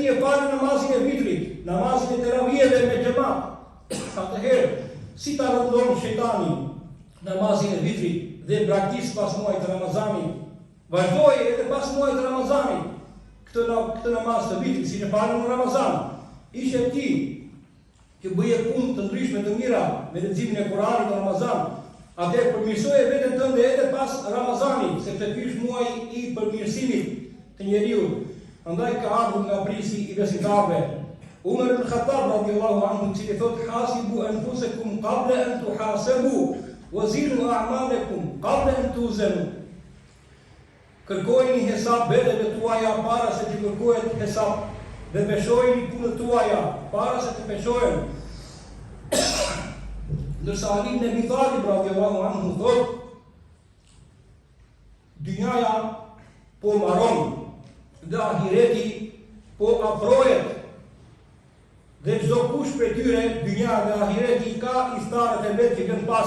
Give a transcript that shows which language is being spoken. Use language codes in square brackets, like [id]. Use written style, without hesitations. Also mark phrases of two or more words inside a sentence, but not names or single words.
[sq] e fal namazin e vitrit, namazin e teravijeve me xhamat, atëherë si ta rëndon shejtani namazin e vitrit dhe braktis pas muajit të Ramazanit, vazhdoi edhe pas muajit të Ramazanit këtë namaz të vitrit, si në falën në Ramazan, ishte ti që bëje punë të ndryshme të mira me leximin e Kuranit në Ramazan, atë përmirësoje veten tënde edhe pas Ramazanit, sepse ky është muaji i përmirësimit të njeriu. Andaj ka ardhur nga prisi i besimtarëve Umar ibn Khattab [ar] رضي الله عنه, [sq] i cili thotë [ar] حاسبوا أنفسكم قبل أن تحاسبوا وزنوا أعمالكم قبل أن توزنوا. [sq] Kërkojeni hesab vetëve tuaja para se të kërkohet hesab, dhe peshojeni punët tuaja para se të peshohen. Ndërsa Ali ibn Abi Talib [ar] رضي الله عنه [sq] thotë, dynjaja po mbaron dhe ahireti po afrohet, dhe çdo kush prej tyre, dynja dhe ahireti, ka iftarët e vet që vjen pas.